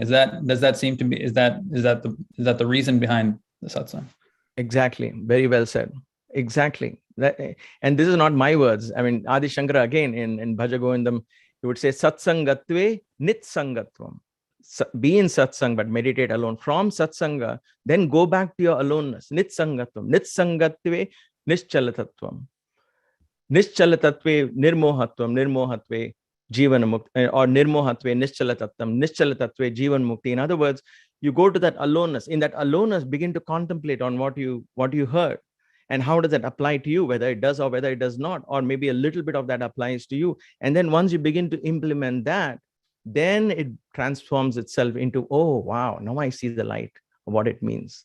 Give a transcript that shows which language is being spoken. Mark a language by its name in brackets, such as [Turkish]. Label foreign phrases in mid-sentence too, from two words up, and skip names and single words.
[English] Is that the reason behind the satsang? Exactly. Very well said. Exactly. And this is not my words. I mean, Adi Shankara again in Bhaja Govindam, he would say, [Sanskrit] सत्सङ्गत्वे निःसङ्गत्वम्. [English] Be in satsang, but meditate alone. From satsanga, then go back to your aloneness. Nitsangatvam. [Sanskrit] निःसङ्गत्वे निश्चलतत्त्वम्। निश्चलतत्त्वे निर्मोहत्वम्. निर्मोहत्वे जीवन्मुक्तिः. Or निर्मोहत्वे निश्चलतत्त्वम्। निश्चलतत्त्वे जीवन्मुक्तिः. [English] In other words, you go to that aloneness. In that aloneness, begin to contemplate on what you heard. And how does that apply to you, whether it does or whether it does not, or maybe a little bit of that applies to you. And then once you begin to implement that, then it transforms itself into, oh, wow, now I see the light of what it means.